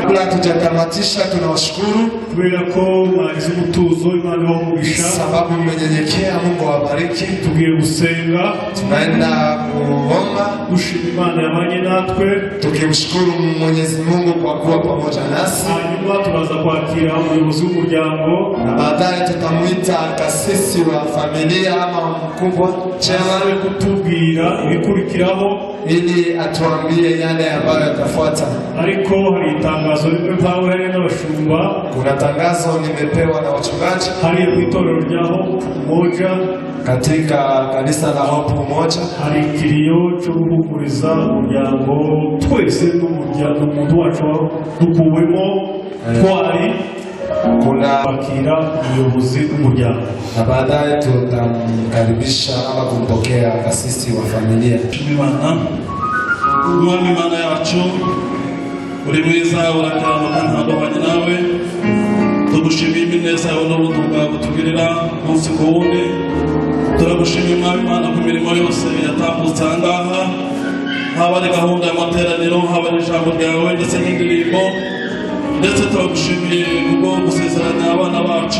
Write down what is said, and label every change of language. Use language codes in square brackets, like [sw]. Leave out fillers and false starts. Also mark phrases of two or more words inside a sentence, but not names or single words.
[sw] hatujatamatisha, tunawashukuru [rw] kubera ko mwagize umutuzo, Imana ibamugisha, [sw] sababu mmenyenyekea. Mungu awabariki. [rw] tugiye gusenga, [sw] Tunaenda kuomba, [rw] gushima Imana yabanye natwe, [sw] tukimshukuru Mwenyezi Mungu kwa kuwa pamoja nasi. [rw] hanyuma turaza kwakira umuyobozi w'umuryango, [sw] Na baadaye tutamuita kasisi wa familia ama mkubwa [rw] aze kutubwira ibikurikiraho, [sw] ili atuambie yale ambayo yatafuata. [rw] ariko hari itangazo rimwe mpawe hari n'abashumba, [sw] Kuna tangazo nimepewa na wachungaji [rw] hari itorero rya Hope Umoja, [sw] katika kanisa la Hope Umoja. [rw] hari ikiriyo cyo guhumuriza umuryango twese n'umuryango, umuntu wacu dukuwemo twari [sw] Kuna [rw] kwakira umuyobozi w'umuryango, [sw] na baadaye tutamkaribisha ama kumpokea kasisi wa familia. [rw] Imana, Umwami Imana yacu uri mwiza, urakiranuka, ntandukanye nawe. Tugushimiye imineza yawe n'ubuntu bwawe tugirira umunsi ku wundi. Turagushimiye Umwami Imana ku mirimo yose yatambutse aha ngaha, haba ari gahunda y'amateraniro, haba ari ijambo ryawe ndetse n'indirimbo, ndetse turagushimiye kubwo gusezeranya abana bacu.